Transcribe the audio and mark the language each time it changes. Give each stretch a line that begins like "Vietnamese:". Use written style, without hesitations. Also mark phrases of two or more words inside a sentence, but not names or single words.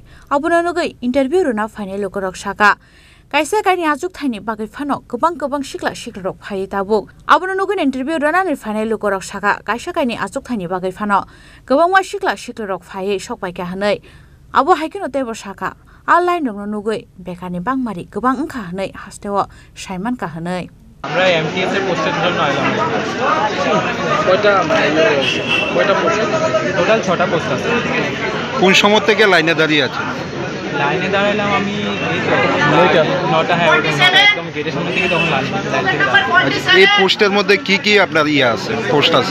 Kok Borok: Abono nugai interview runa final lokorok shaka. Kaisa kaini azuk thai ni bagai fano kabang shikla shikli rok phai tabuk. Abono nugai interview runa ni final lokorok shaka. Kaisa kaini azuk thai ni bagai fano kabang wa shikla shikli rok phai shokbai ka hanai. Abo haikeno tebo shaka. Line rong nugoi bekani bangmari gobang engkha hanai hastewo Simon ka hanai.
Bangla: আমরা এমটিএস এর পোস্টের জন্য আইলাম। কয়টা পোস্ট? টোটাল 6টা পোস্ট আছে। কোন সময় থেকে লাইনে দাঁড়িয়ে আছে? লাইনে দাঁড়াইলাম আমি 9টা হ্যাঁ একদম গেটের সামনে থেকে তখন এই পোস্টের মধ্যে কি কি আপনার আছে পোস্ট আছে?